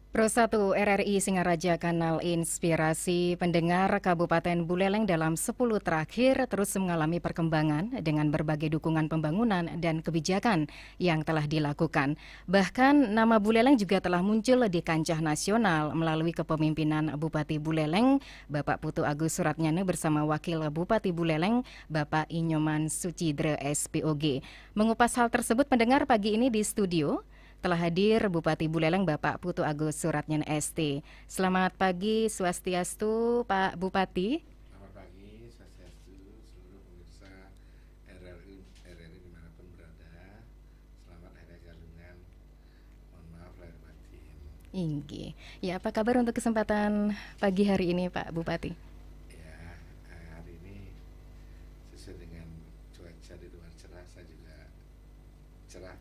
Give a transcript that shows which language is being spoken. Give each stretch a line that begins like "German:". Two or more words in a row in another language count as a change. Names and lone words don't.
Indonesian: Pro 1 RRI Singaraja Kanal Inspirasi pendengar Kabupaten Buleleng dalam 10 terakhir terus mengalami perkembangan dengan berbagai dukungan pembangunan dan kebijakan yang telah dilakukan. Bahkan nama Buleleng juga telah muncul di kancah nasional melalui kepemimpinan Bupati Buleleng, Bapak Putu Agus Suratnyana bersama Wakil Bupati Buleleng, Bapak Inyoman Sucidre SPOG. Mengupas hal tersebut pendengar pagi ini di studio telah hadir Bupati Buleleng Bapak Putu Agus Suratnyana ST. Selamat pagi, swastiastu Pak Bupati. Selamat pagi, swastiastu seluruh pemirsa RRI dimanapun berada. Selamat Hari Galungan. Mohon maaf lahir batin. Inggih. Ya, apa kabar untuk kesempatan pagi hari ini Pak Bupati? Ya, hari ini sesuai dengan cuaca di luar cerah, saya juga cerah.